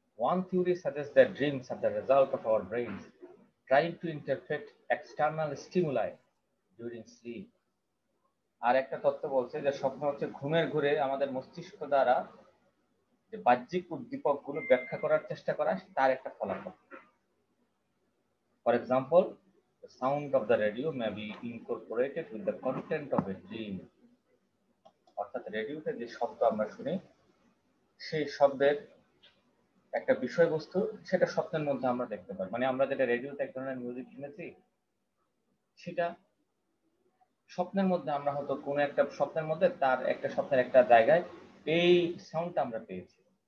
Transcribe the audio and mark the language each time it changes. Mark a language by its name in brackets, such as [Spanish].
[English] One theory suggests that dreams are the result of our brains trying to interpret external stimuli during sleep. [Bangla] আর একটা তত্ত্ব বলছে যে স্বপ্ন হচ্ছে ঘুমের ঘুরে আমাদের মস্তিষ্ক দ্বারা যে বাহ্যিক উদ্দীপকগুলো ব্যাখ্যা করার চেষ্টা করা, তার একটা ফলাফল। [English] For example, the sound of the radio may be incorporated with the content of a dream. [Bangla] অর্থাৎ রেডিওতে যে শব্দ আমরা শুনি, সেই শব্দের একটা বিষয়বস্তু সেটা স্বপ্নের মধ্যে আমরা দেখতে পাই। মানে আমরা যেটা রেডিওতে এক ধরনের মিউজিক শুনেছি, সেটা স্বপ্নের মধ্যে আমরা হয়তো কোনো একটা স্বপ্নের মধ্যে তার একটা স্বপ্নের একটা জায়গায় এই সাউন্ডটা আমরা পেয়েছি।